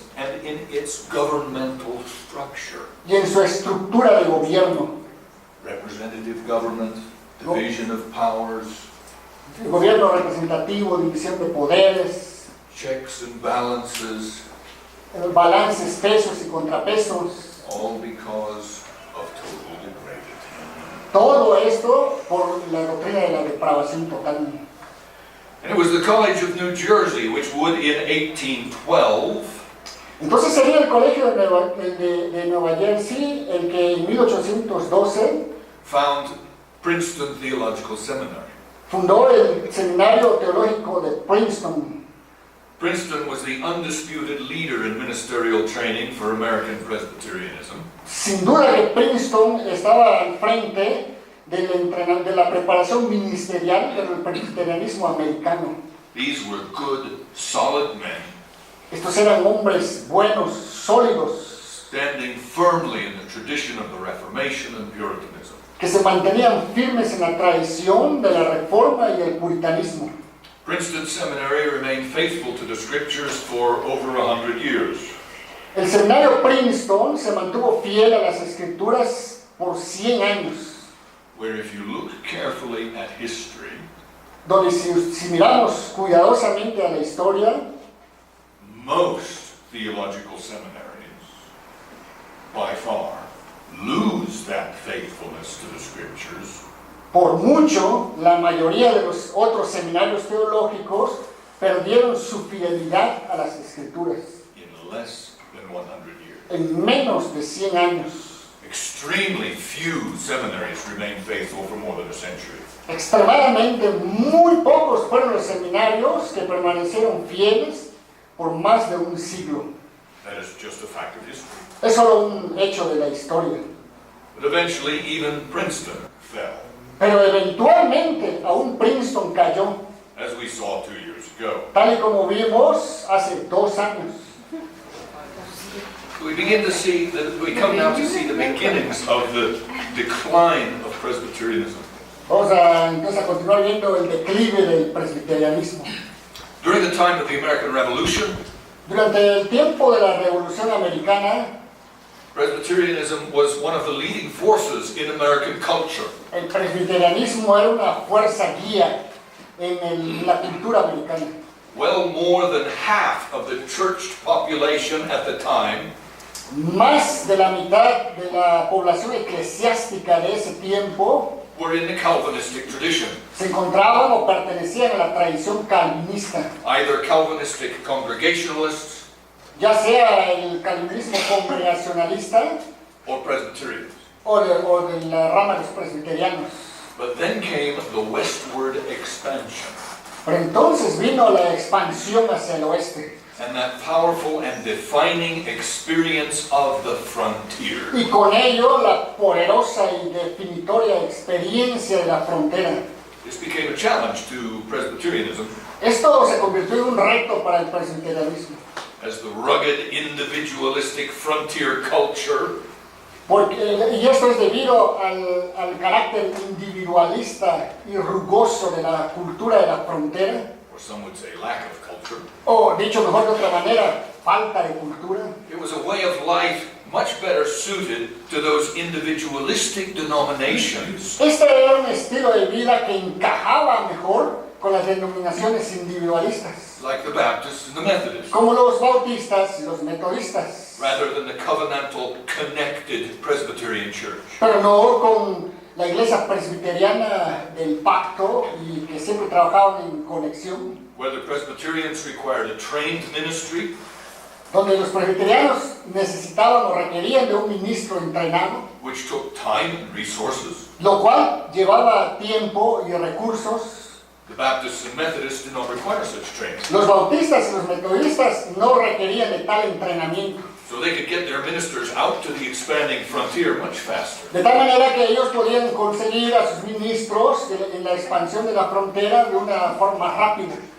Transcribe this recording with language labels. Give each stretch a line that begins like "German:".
English: and in its governmental structure.
Spanish: y en su estructura de gobierno,
English: Representative government, division of powers,
Spanish: el gobierno representativo, división de poderes,
English: checks and balances,
Spanish: balances, pesos y contrapesos,
English: all because of total degradation.
Spanish: todo esto por la doctrina de la depravación total.
English: And it was the College of New Jersey which would in 1812
Spanish: Entonces sería el colegio de Nueva Jersey el que en 1812
English: found Princeton Theological Seminary.
Spanish: fundó el seminario teológico de Princeton.
English: Princeton was the undisputed leader in ministerial training for American Presbyterianism.
Spanish: Sin duda que Princeton estaba al frente de la preparación ministerial del presbiterianismo americano.
English: These were good, solid men,
Spanish: Estos eran hombres buenos, sólidos,
English: standing firmly in the tradition of the Reformation and Puritanism.
Spanish: que se mantenían firmes en la tradición de la Reforma y el puritanismo.
English: Princeton Seminary remained faithful to the scriptures for over 100 years.
Spanish: El seminario Princeton se mantuvo fiel a las escrituras por 100 años,
English: Where if you look carefully at history,
Spanish: donde si miramos cuidadosamente a la historia,
English: most theological seminaries, by far, lose that faithfulness to the scriptures
Spanish: por mucho, la mayoría de los otros seminarios teológicos perdieron su fidelidad a las escrituras
English: in less than 100 years.
Spanish: en menos de 100 años.
English: Extremely few seminaries remained faithful for more than a century.
Spanish: Extremadamente muy pocos fueron los seminarios que permanecieron fieles por más de un siglo.
English: That is just a fact of history.
Spanish: Es solo un hecho de la historia.
English: But eventually, even Princeton fell,
Spanish: Pero eventualmente aún Princeton cayó,
English: as we saw 2 years ago.
Spanish: tal y como vimos hace 2 años.
English: We begin to see that we come now to see the beginnings of the decline of Presbyterianism.
Spanish: Vamos a entonces a continuar viendo el declive del presbiterianismo.
English: During the time of the American Revolution,
Spanish: Durante el tiempo de la Revolución Americana,
English: Presbyterianism was one of the leading forces in American culture.
Spanish: el presbiterianismo era una fuerza guía en la cultura americana.
English: Well more than half of the church population at the time
Spanish: Más de la mitad de la población eclesiástica de ese tiempo
English: were in the Calvinistic tradition,
Spanish: se encontraban o pertenecían a la tradición calvinista,
English: either Calvinistic Congregationalists
Spanish: ya sea el calvinismo congregacionalista
English: or Presbyterians.
Spanish: o de la rama de los presbiterianos.
English: But then came the westward expansion,
Spanish: Pero entonces vino la expansión hacia el oeste
English: and that powerful and defining experience of the frontier.
Spanish: y con ello la poderosa y definitoria experiencia de la frontera.
English: This became a challenge to Presbyterianism
Spanish: Esto se convirtió en un reto para el presbiterianismo,
English: as the rugged individualistic frontier culture
Spanish: y esto es debido al carácter individualista y rugoso de la cultura de la frontera,
English: or some would say lack of culture.
Spanish: O dicho mejor de otra manera, falta de cultura.
English: It was a way of life much better suited to those individualistic denominations
Spanish: Este era un estilo de vida que encajaba mejor con las denominaciones individualistas,
English: like the Baptists and the Methodists,
Spanish: como los bautistas y los metodistas,
English: rather than the covenantal, connected Presbyterian church.
Spanish: pero no con la iglesia presbiteriana del pacto y que siempre trabajaban en conexión,
English: Where the Presbyterians required a trained ministry,
Spanish: donde los presbiterianos necesitaban o requerían de un ministro entrenado,
English: which took time and resources.
Spanish: lo cual llevaba tiempo y recursos.
English: The Baptists and Methodists did not require such training.
Spanish: Los bautistas y los metodistas no requerían de tal entrenamiento,
English: So they could get their ministers out to the expanding frontier much faster.
Spanish: de tal manera que ellos podían conseguir a sus ministros en la expansión de la frontera de una forma rápida.